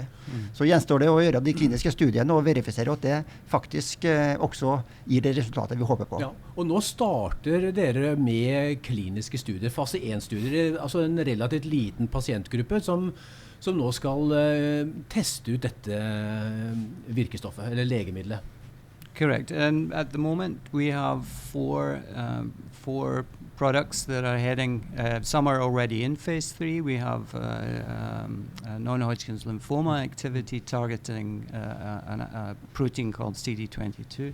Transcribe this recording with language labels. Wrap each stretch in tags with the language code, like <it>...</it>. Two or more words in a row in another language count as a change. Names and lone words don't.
<no>Så gjenstår det å gjøre de kliniske studiene og verifisere at det faktisk også gir det resultatet vi håper på. Ja, og nå starter dere med kliniske studier, fase 1-studier, altså en relativt liten pasientgruppe som nå skal teste ut dette virkestoffet, eller legemiddelet.</no> <en>Correct. And at the moment, we have four products that are heading. Some are already in phase 3. We have non-Hodgkin's lymphoma activity targeting a protein called CD22.</en>